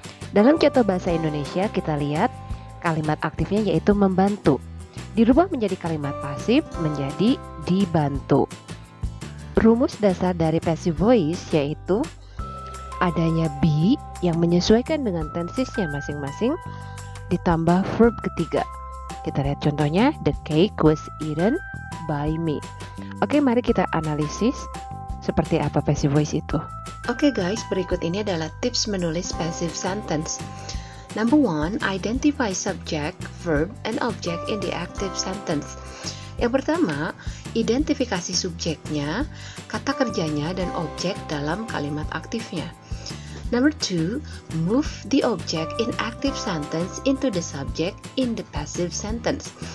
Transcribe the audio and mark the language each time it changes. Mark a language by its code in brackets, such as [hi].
[id] Dalam contoh bahasa Indonesia kita lihat kalimat aktifnya yaitu membantu. Dirubah menjadi kalimat pasif menjadi dibantu. Rumus dasar dari passive voice yaitu adanya be yang menyesuaikan dengan tensesnya masing-masing ditambah verb ketiga. Kita lihat contohnya, [en] the cake was eaten by me. [id] Oke, mari kita analisis seperti apa passive voice itu. Oke guys, berikut ini adalah tips menulis passive sentence. [en] Number 1, identify subject, verb, and object in the active sentence. [id] Yang pertama, identifikasi subjeknya, kata kerjanya, dan objek dalam kalimat aktifnya. [en] Number 2, move the object in active sentence into the subject in the passive sentence.